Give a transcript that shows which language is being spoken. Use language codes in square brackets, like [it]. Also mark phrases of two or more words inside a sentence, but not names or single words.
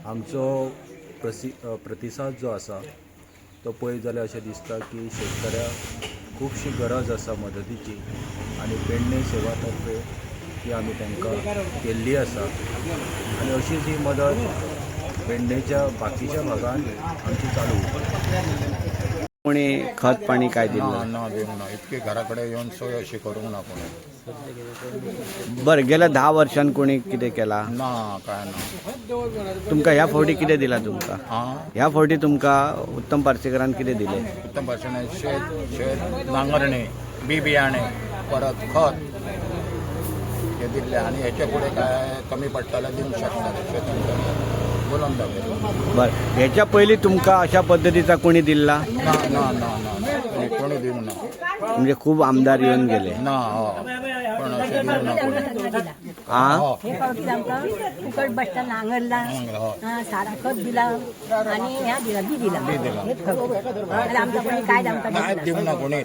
[kok] आमचो प्रतिसाद जो आसा तो पळयत जाल्यार अशें दिसता की शेतकऱ्याक खुबशी गरज आसा मदतीची आनी पेडणे सेवा तर्फे ती आमी तांकां केल्ली आसा आनी अशीच ही मदत पेडणेच्या बाकीच्या भागांत आमची चालू उरता. [mr] कोणी खत पाणी काय दिलं? [kok] ना देऊ ना इतकी घराकडे येऊन सोय अशी करूंक ना कोणी. बरं, गेल्या 10 वर्षांत कोणी कितें केला? ना काय ना. तुमकां ह्या फावटी कितें दिला तुमकां? ह्या फावटी तुमकां उत्तम पार्सेकरान कितें दिलें? उत्तम भाशेन शेत नांगरणी बी बियाणे परत खत हे दिल्ले आनी हेचे फुडें काय कमी पडटलें दिवंक शकता शेतांत बोलून दाखय. बरं, हेच्या पयलीं तुमकां अशा पद्दतीचा कोणी दिला? ना ना ना ना कोणी दिवंक ना. [mr] म्हणजे खूप आमदार येऊन गेले [kok] ना पण अशें दिवंक ना कोणी. हे पावटी आमकां फुकट बसता नांगरला सारा खत दिला आणि ह्या दिला बी दिला हेच फक्त. आमचा कोणी काय आमकां काय दिवंक ना कोणी.